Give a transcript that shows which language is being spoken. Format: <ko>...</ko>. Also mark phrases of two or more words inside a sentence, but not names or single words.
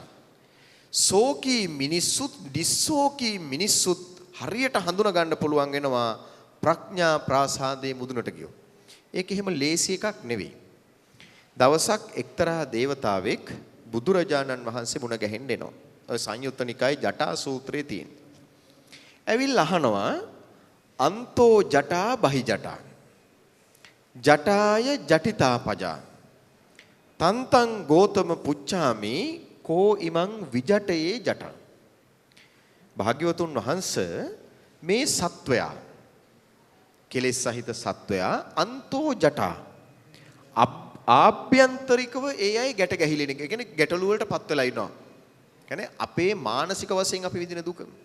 <si>සෝකී මිනිස්සුත් දිස්සෝකී මිනිස්සුත් හරියට හඳුනා ගන්න පුළුවන් වෙනවා ප්‍රඥා ප්‍රාසාදයේ මුදුනට ගියෝ. ඒක එහෙම ලේසි එකක් නෙවෙයි. දවසක් එක්තරා දේවතාවෙක් බුදුරජාණන් වහන්සේ මුණ ගැහෙන්න එනවා. ඔය සංයුත්ත නිකායේ ජටා සූත්‍රයේ තියෙන. ඇවිල්ලා අහනවා</si> <pi>අන්තෝ ජටා බහි ජටා. ජටාය ජටිතා පජා. තන්තං ගෝතම පුච්ඡාමි කෝ ඉමං විජටයේ ජටං.</pi> <si>භාග්‍යවතුන් වහන්සේ මේ සත්වයා කෙලෙස් සහිත සත්වයා</si> <pi>අන්තෝ ජටා</pi> <si>ආභ්‍යන්තරිකව ඒ අය ගැට ගැහිලෙන එක. ඒ කියන්නේ ගැටලු වලට පත් වෙලා ඉනවා. කියන්නේ අපේ මානසික වශයෙන් අපි විඳින දුක.</si>